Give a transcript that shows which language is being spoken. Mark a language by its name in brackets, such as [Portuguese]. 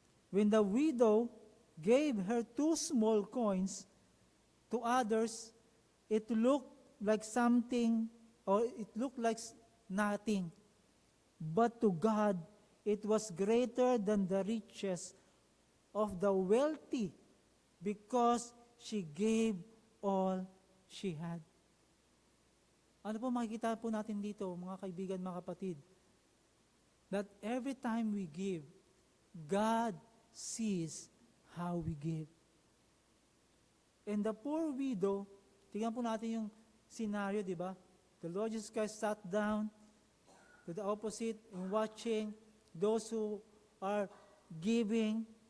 [English] When the widow gave her 2 small coins to others, it looked like something, or it looked like nothing. But to God, it was greater than the riches of the wealthy, because she gave all she had. [Filipino] Ano po makikita po natin dito, mga kaibigan, mga kapatid? [English] That every time we give, God sees how we give. And the poor widow, [Filipino] tingnan po natin yung scenario, di ba? [English] The Lord Jesus Christ sat down to the opposite and watching those who are giving.